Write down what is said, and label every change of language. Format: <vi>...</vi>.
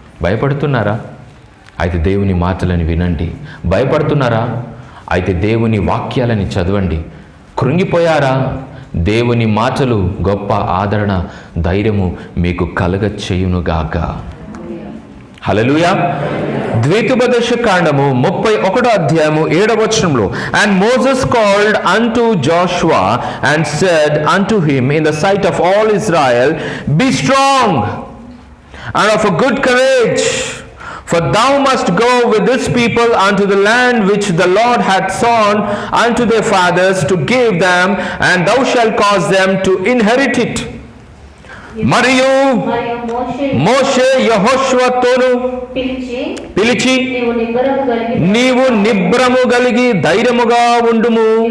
<te>భయపడుతున్నారా? అయితే దేవుని మాటలను వినండి. భయపడుతున్నారా? అయితే దేవుని వాక్యాలని చదవండి. కృంగిపోయారా? దేవుని మాటలు గొప్ప ఆదరణ, ధైర్యము మీకు కలగచేయునుగాక. హల్లెలూయా. ద్వితీయోపదేశ కాండము 31వ అధ్యాయము 7వ వచనంలో,</te> <en>and Moses called unto Joshua and said unto him in the sight of all Israel, be strong and of a good courage, for thou must go with this people unto the land which the Lord hath sworn unto their fathers to give them, and thou shalt cause them to inherit it.</en> <te>మరియు మోషే యెహోషువతోను పిలిచి, నీవు నిబ్రము కలిగి ధైర్యముగా ఉండుము.</te>